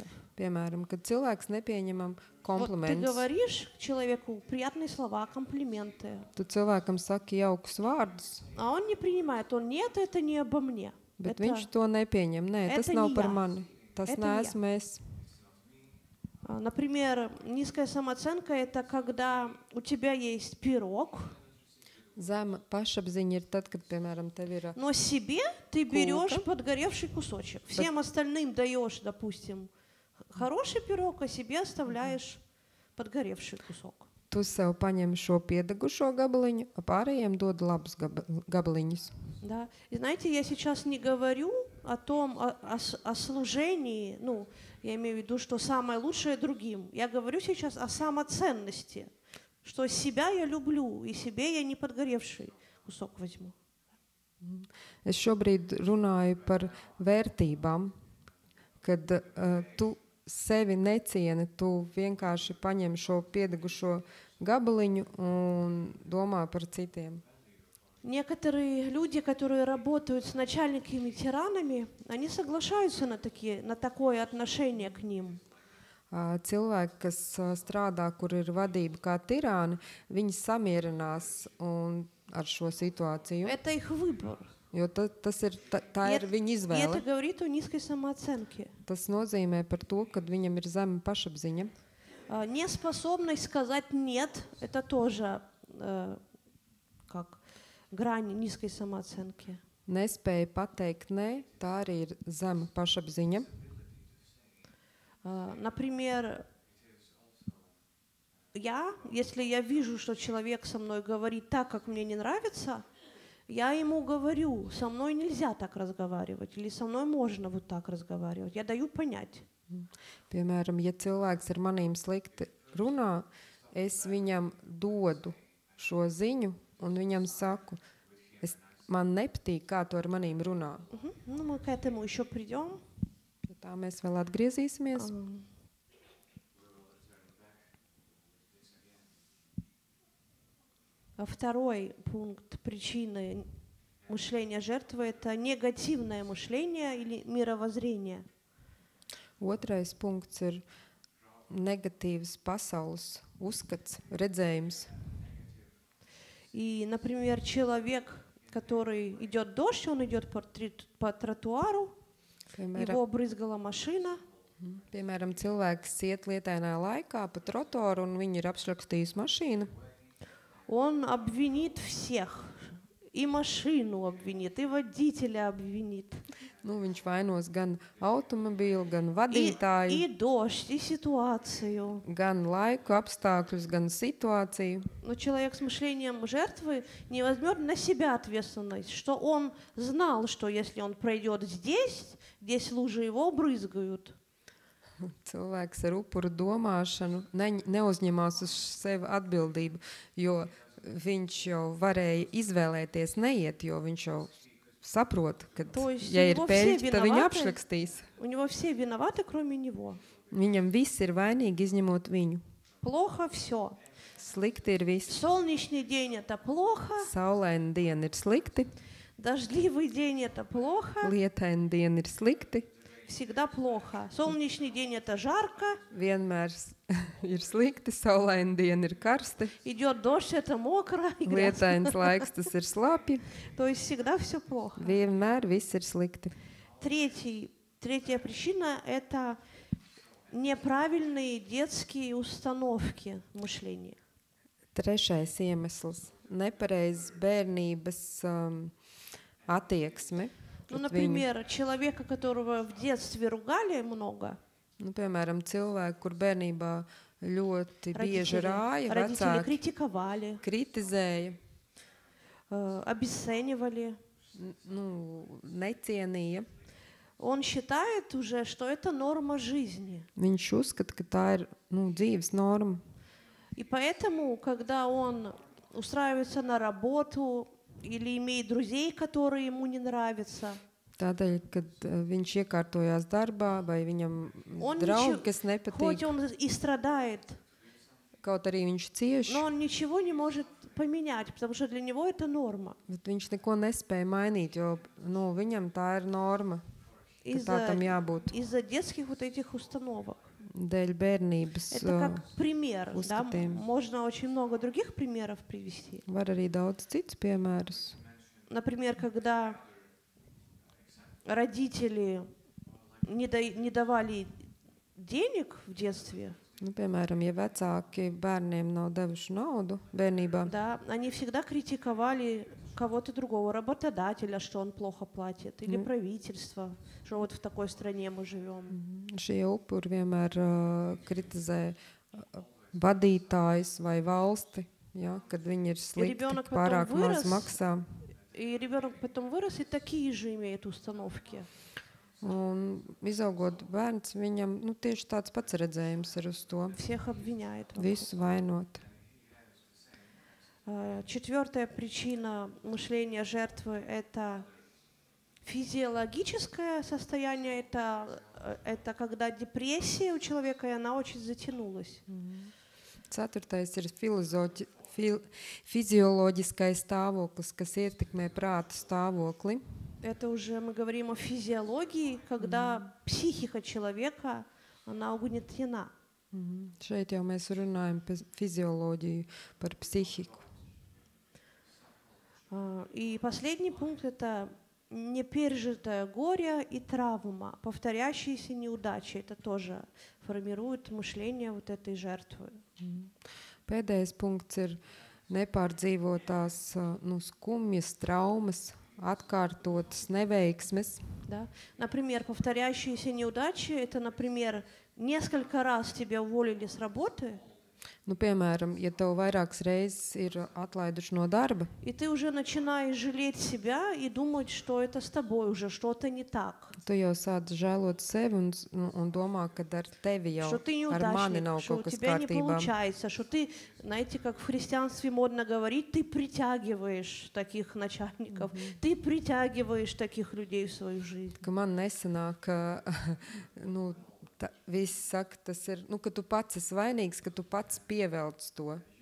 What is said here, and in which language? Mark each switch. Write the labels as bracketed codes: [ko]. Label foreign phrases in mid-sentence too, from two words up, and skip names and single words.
[lv] Piemēram, kad cilvēks nepieņemam [ru] Вот ты [lv] komplimentus. [ru] говоришь человеку приятные слова, комплименты, [lv] Tu cilvēkam saki jaukus vārdus, [ru] а он не принимает. Он, нет, это не обо мне. [lv] bet [ru] Это, [lv] viņš to nepieņem. Nē, tas [ru] это [lv] nav [ru] не [lv] par [ru] я. [lv] mani. Tas [ru] Это не [lv] neesmu es. [ru] например, низкая самооценка – это когда у тебя есть пирог, [lv] Zema pašapziņa ir tad, kad, piemēram, tev ir [ru] но себе ты берешь Кулка. подгоревший кусочек. Всем остальным даешь, допустим, хороший пирог, а себе оставляешь подгоревший кусок. [lv] tu sev paņem šo piedegušo gabaliņu, a pārējiem dod labus gabaliņus. [ru] Да. И знаете, я сейчас не говорю о том, о служении, ну, я имею в виду, что самое лучшее другим. Я говорю сейчас о самоценности, что себя я люблю, и себе я не подгоревший кусок возьму. [lv] Es šobrīd runāju par vērtībām, kad tu sevi necieni, tu vienkārši paņem šo piedegušo gabaliņu un domā par citiem. [ru] Некоторые люди, которые работают с начальниками-тиранами, они соглашаются на такое отношение к ним. [lv] Cilvēki, kas strādā, kur ir vadība kā tirāni, viņi samierinās ar šo situāciju. [ru] Это их выбор. [lv] Jo tā ir viņa [ru] И это [lv] izvēle. [ru] говорит о низкой самооценке. [lv] Tas nozīmē par to, ka viņam ir zema pašapziņa. [ru] Неспособность сказать «нет» – это тоже как грань низкой самооценки. [lv] Nespēja pateikt nē, tā arī ir zema pašapziņa. [ru] Например, если я вижу, что человек со мной говорит так, как мне не нравится, я ему говорю, со мной нельзя так разговаривать, или со мной можно вот так разговаривать. Я даю понять. [lv] Piemēram, ja cilvēks ar manīm slikti runā, es viņam dodu šo ziņu un viņam saku, man nepatīk, kā tu ar manīm runā. [ru] Ну, мы к этому еще придем. [lv] Pie tā mēs vēl atgriezīsimies. [ru] Второй пункт причины мышления жертвы – это негативное мышление или мировоззрение. [lv] Otrais punkts ir negatīvs pasaules uzskats, redzējums. [ru] И, например, человек, который идет дождь, он идет по тротуару, его обрызгала машина. [lv] Piemēram, cilvēks iet lietainā laikā pa trotuāru un viņi ir apšrakstījusi mašīnu. [ru] Он обвинит всех. И машину обвинит, и водителя обвинит. [lv] Nu, viņš vainos gan automobīlu, gan vadītāju, [ru] И дождь, и ситуацию. [lv] gan laiku apstākļus, gan situāciju. [ru] Но человек с мышлением жертвы не возьмет на себя ответственность, что он знал, что если он пройдет здесь лужи его брызгают. [lv] Cilvēks ar upuru domāšanu neuzņemās uz sevi atbildību, jo viņš jau varēja izvēlēties neiet, jo viņš jau saprot, ka, ja ir pēļķi, tad viņi apšrakstīs. [ru] У него все виноваты, кроме него. [lv] Viņam viss ir vainīgi, izņemot viņu. [ru] Плохо все. [lv] Slikti ir viss. [ru] Солнечный день – это плохо. [lv] Saulaina diena ir slikti. [ru] Дождливый день – это плохо. [lv] Lietaina diena ir slikti. [ru] Всегда плохо. Солнечный день – это жарко. [lv] Vienmēr ir slikti, saulaina diena ir karsti. [ru] Идет дождь – это мокро. [lv] Lietains laiks, tas ir slapji. [ru] То есть всегда все плохо. [lv] Vienmēr viss ir slikti. [ru] Третья причина – это неправильные детские установки мышления. [lv] Trešais iemesls – nepareizs bērnības attieksme. [ru] Ну, например, человека, которого в детстве ругали много. [lv] Nu, piemēram, cilvēku, kur bērnībā ļoti bieži rāja, [ru] Родители [lv] vecāki [ru] критиковали, [lv] kritizēja, [ru] обесценивали. [lv] necienīja. [ru] Он считает уже, что это норма жизни. [lv] Viņš uzskata, ka tā ir dzīves norma. [ru] И поэтому, когда он устраивается на работу или имеет друзей, которые ему не нравятся, [lv] Tādēļ, kad viņš iekārtojās darbā vai viņam [ru] он [lv] draugi, kas [ru] хоть [lv] nepatīk, [ru] он и страдает, [lv] kaut arī viņš cieš, [ru] но он ничего не может поменять, потому что для него это норма. [lv] bet viņš neko nespēja mainīt, jo viņam tā ir norma, ka tā tam jābūt. [ru] Из-за детских вот этих установок. [lv] Dēļ bērnības [ru] Это как пример, да? [lv] uzskatiem. [ru] Можно очень много других примеров привести. [lv] Var arī daudz cits piemērus. [ru] Например, когда родители не давали денег в детстве, [lv] Piemēram, ja vecāki bērniem nav devuši naudu bērnībā, [ru] да, они всегда критиковали кого-то другого, работодателя, что он плохо платит, или правительство, что вот в такой стране мы живем. [lv] šie upuri vienmēr kritizē vadītājus vai valsti, ja, kad viņi ir slikti, [ru] rебенок [lv] pārāk [ru] потом [lv] maz [ru] вырос. [lv] maksā. [ru] И ребенок потом вырос и такие же имеет установки. [lv] Un izaugot bērns, viņam tieši tāds pats redzējums ir uz to. [ru] Всех обвиняет. [lv] Visu vainot. [ru] Четвертая причина мышления жертвы – это физиологическое состояние, это когда депрессия у человека, и она очень затянулась. [lv] Ceturtais ir fizioloģiskais stāvoklis, kas ietekmē prāta stāvokli. [ru] Это уже мы говорим о физиологии, когда психика человека, она угнетена. [lv] Šeit jau mēs runājam par fizioloģiju, par psihiku. [ru] И последний пункт – это непережитое горе и травма, повторяющиеся неудачи. Это тоже формирует мышление вот этой жертвы. [lv] Pēdējais punkts ir nepārdzīvotās skumjas, traumas, atkārtotas neveiksmes. [ru] Да? Например, повторяющиеся неудачи – это, например, несколько раз тебя уволили с работы, [lv] Piemēram, ja tev vairākas reizes ir atlaiduši no darba, [ru] и ты уже начинаешь жалеть себя и думать, что это с тобой уже что-то не так. [lv] tu jau sāc žēlot sevi un domā, ka ar tevi jau [ru] Что ты [lv] ar mani [ru] неудачник, [lv] nav [ru] что [lv] kaut [ru] у [lv] kas [ru] тебя не [lv] kārtībā. [ru] получается, что ты, знаете, как в христианстве модно говорить, ты притягиваешь таких начальников, ты притягиваешь таких людей в свою жизнь. [lv] Ka man nesanāk, ka visi saka, tas ir, ka tu pats esi vainīgs, ka tu pats pievelc to.